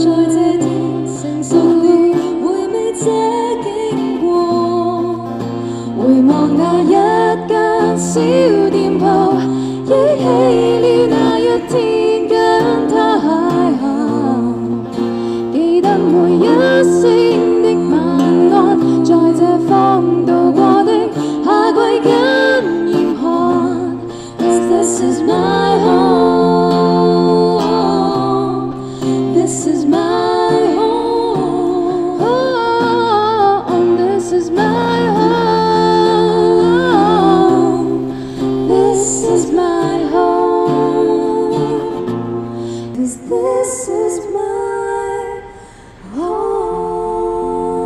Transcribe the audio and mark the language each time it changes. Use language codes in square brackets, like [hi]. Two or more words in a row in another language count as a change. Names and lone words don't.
[yue] 在這天成熟了，回味這經過，回望那一間小店鋪，憶起了那一天跟他邂逅，記得每一聲的晚安，在這方度過的夏季跟嚴寒。 [en] 'Cause this is my home, this is my home, this is my home, this is my home, 'cause this is my home.